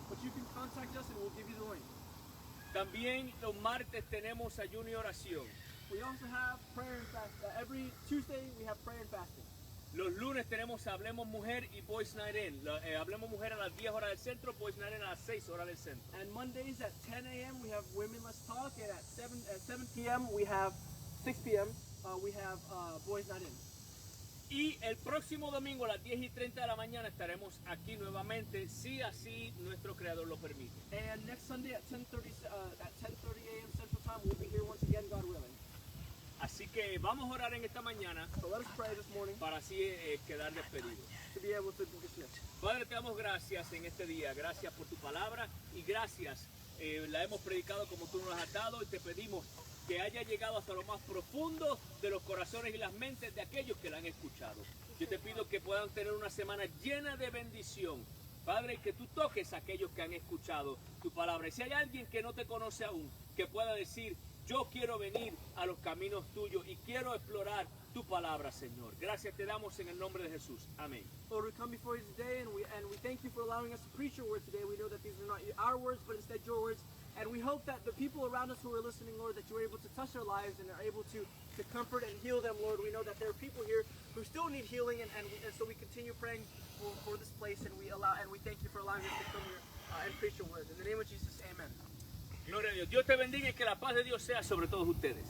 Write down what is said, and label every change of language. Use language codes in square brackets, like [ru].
[en] but you can contact us and we'll give you the link. [es] También los martes tenemos ayuno y oración. [en] We also have prayer and fast. Every Tuesday, we have prayer and fasting. [es] Los lunes tenemos Hablemos Mujer y Boys Night In. Hablemos Mujer a las 10 horas del centro, Boys Night In a las 6 horas del centro. [en] And Mondays at 10 a.m. we have Women Let's Talk, and at 7 p.m. we have 6 p.m. We have Boys Night In. [es] Y el próximo domingo a las 10 y 30 de la mañana estaremos aquí nuevamente, si así nuestro Creador lo permite. [en] And next Sunday at 10:30 a.m. Central Time, we'll be here once again, God willing. [es] Así que vamos a orar en esta mañana [en] So let us pray this morning [es] para así quedar despedidos. [en] to be able to be dismissed. [es] Padre, te damos gracias en este día. Gracias por tu palabra y gracias. La hemos predicado como tú nos la has dado y te pedimos que haya llegado hasta lo más profundo de los corazones y las mentes de aquellos que la han escuchado. Yo te pido que puedan tener una semana llena de bendición. Padre, que tú toques a aquellos que han escuchado tu palabra. Y si hay alguien que no te conoce aún, que pueda decir, yo quiero venir a los caminos tuyos y quiero explorar tu palabra, Señor. Gracias te damos en el nombre de Jesús. Amén. [en] Lord, we come before you today, and we thank you for allowing us to preach your word today. We know that these are not our words, but instead your words. And we hope that the people around us who are listening, Lord, that you are able to touch their lives and are able to comfort and heal them, Lord. We know that there are people here who still need healing, and so we continue praying for this place, and we thank you for allowing us to come here and preach your word. In the name of Jesus, amen. [es] Gloria a Dios. Dios te bendiga y que la paz de Dios sea sobre todos ustedes.